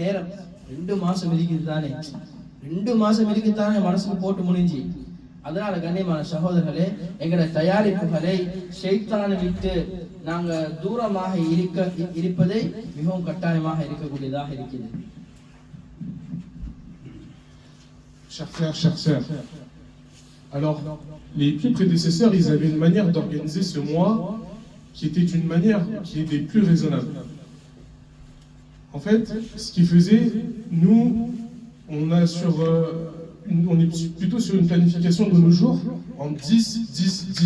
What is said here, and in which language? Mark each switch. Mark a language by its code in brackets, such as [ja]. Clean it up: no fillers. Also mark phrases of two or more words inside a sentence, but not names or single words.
[ta] ஷைத்தான் நேரம் 2 மாசம் இருக்குது தானே, 2 மாசம் இருக்குதானே மனசுக்கு போட்டு முடிஞ்சி. அதனால கண்ணியமான சகோதரர்களே, எங்கட தயாரிப்புகளை ஷைத்தானை விட்டு நாங்க தூரமாக இருப்பதை மிகவும் கட்டாயமாக இருக்கக்கூடியதாக இருக்கிறது. [fr] Chers frères, chères sœurs, alors les plus prédécesseurs, ils avaient une manière d'organiser ce mois qui était une manière qui était plus raisonnable. En fait, ce qu'ils faisaient, nous, on est plutôt sur une planification de nos jours en 10, 10, 10.